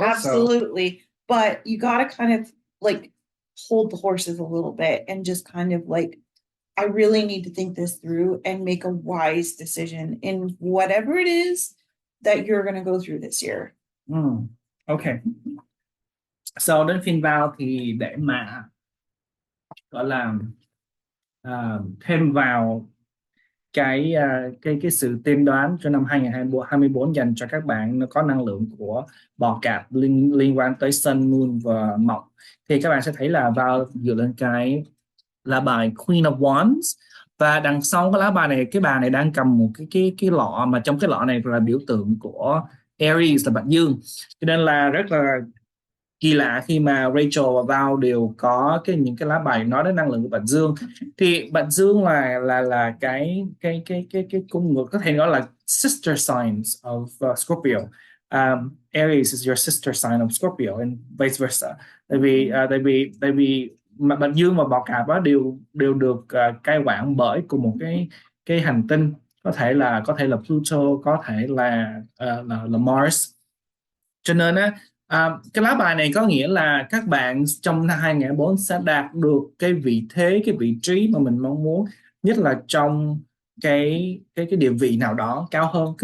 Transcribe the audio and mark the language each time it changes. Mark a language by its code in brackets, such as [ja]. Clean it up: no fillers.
[en] Absolutely. So. But you got to kind of like hold the horses a little bit and just kind of like, I really need to think this through and make a wise decision in whatever it is that you're going to go through this year. Okay. [vi] So đến phiên Val thì để mà gọi là thêm vào cái sự tiên đoán cho năm 2024 dành cho các bạn nó có năng lượng của bò cạp liên quan tới Sun, Moon và Mọc, thì các bạn sẽ thấy là vào dựa lên cái lá bài Queen of Wands, và đằng sau cái lá bài này, cái bà này đang cầm một cái lọ, mà trong cái lọ này là biểu tượng của Aries, là Bạch Dương, cho nên là rất là kỳ lạ khi mà Rachel và Val đều có những cái lá bài nói đến năng lượng của Bạch Dương. Thì Bạch Dương là cái cung ngược, có thể nói là [en] sister signs of Scorpio. Aries is your sister sign of Scorpio and vice versa. [vi] Tại vì mà Bạch Dương và Bọ Cạp đều được cai quản bởi cùng một cái hành tinh, có thể là Pluto, có thể là Mars. Cho nên cái lá bài này có nghĩa là các bạn trong năm 2004 sẽ đạt được cái vị thế, cái vị trí mà mình mong muốn, nhất là trong cái địa vị nào đó cao hơn.